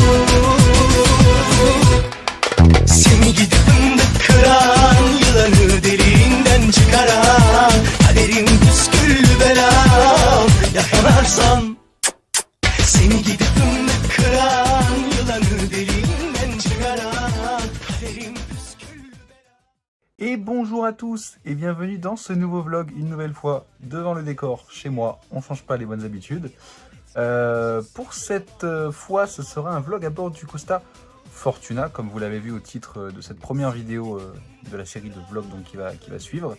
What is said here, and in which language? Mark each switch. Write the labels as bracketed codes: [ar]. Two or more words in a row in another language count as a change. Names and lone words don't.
[tr] Seni gidip fındık kıran, yılanı deliğinden çıkaran, kaderim püsküllü belam, yakalarsan. Seni gidip fındık kıran, yılanı deliğinden çıkaran, kaderim püsküllü belam. [fr] Et bonjour à tous et bienvenue dans ce nouveau vlog, une nouvelle fois devant le décor chez moi, on change pas les bonnes habitudes. Pour cette fois ce sera un vlog à bord du Costa Fortuna, comme vous l'avez vu au titre de cette première vidéo de la série de vlogs donc, qui va suivre.